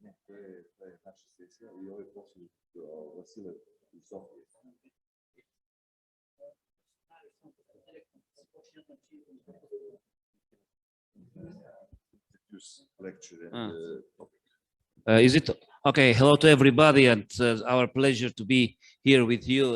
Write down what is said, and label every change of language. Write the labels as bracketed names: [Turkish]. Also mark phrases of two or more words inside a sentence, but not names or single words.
[Serbian] je naša sesija i ovaj posljednji Vasile iz Sofije. [English] Lecture and topic. Is it okay? Hello to everybody, and our pleasure to be here with you.